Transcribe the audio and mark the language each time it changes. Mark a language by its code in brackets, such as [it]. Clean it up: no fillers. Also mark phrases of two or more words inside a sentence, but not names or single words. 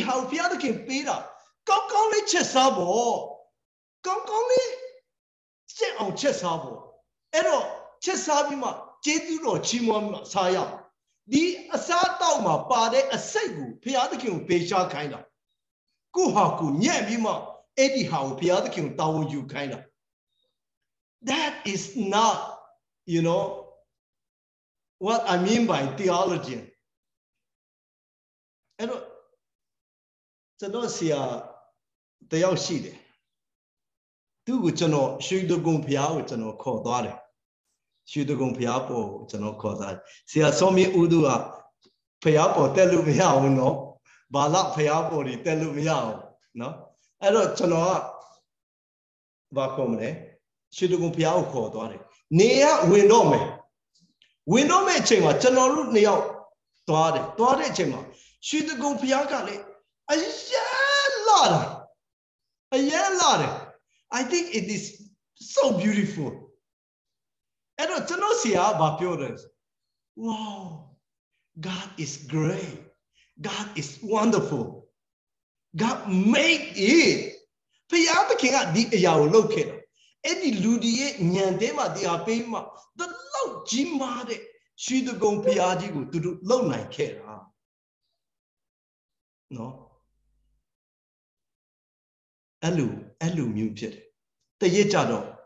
[my] ဟာဘုရားသခင်ပေးတာကောင်းကောင်းလေးချက်စားဖို့ကောင်းကောင်းလေးစက်အောင်ချက်စားဖို့အဲ့တော့ချက်စားပြီးမှကျေးဇူးတော်ချီးမွမ်းမှစားရဒီအစားတောက်မှာပါတဲ့အစိတ်ကိုဘုရားသခင်ကိုပေးရှားခိုင်းတာကိုဟာကိုညံ့ပြီးမှအဲ့ဒီဟာကိုဘုရားသခင်ကိုတာဝန်ယူခိုင်းတာ [en] that is not you know what I mean by theology [my] အဲ့တော့ကျွန်တော်ဆရာတယောက်ရှိတယ်သူ့ကိုကျွန်တော်ရွှေတကုံဘုရားကိုကျွန်တော်ခေါ်သွားတယ်ရွှေတ ကုံဘုရားပေါ်ကိုကျွန်တော်ခေါ်သွားတယ်ဆရာစောမင်းဦးသူကဘုရားပေါ်တက်လို့မရဘူးနော်ဘာလဘုရားပေါ်တွေတက်လို့မရဘူးနော်အဲ့တော့ကျွန်တော်ကဘာခေါ်မလဲရွှေတကုံဘုရားကိုခေါ်သွားတယ်နေရဝင်တော့မယ်အချိန်မှာကျွန်တော်တို့နှစ်ယောက်သွားတဲ့အချိန်မှာရွှေတကုံဘုရားကလည်းအယံလာ [en] တယ် I think it is so beautiful [my] အဲ့တော့ကျွန်တော်ဆရာဘာပြောတယ် [en] wow God is great God is wonderful God made it [my] ဘုရားသခင်ကဒီအရာကိုလုပ်ခဲ့တာအဲ့ဒီလူတွေရဲ့ဉာဏ်ထဲမှာဒီဟာပေးမှတလောက်ကြီးမားတဲ့ရွှေတကုံဘုရားကြီးကိုသူတို့လုပ်နိုင်ခဲ့တာနော်အဲ့လိုမျိုးဖြစ်တယ်တရစ်ကြတော့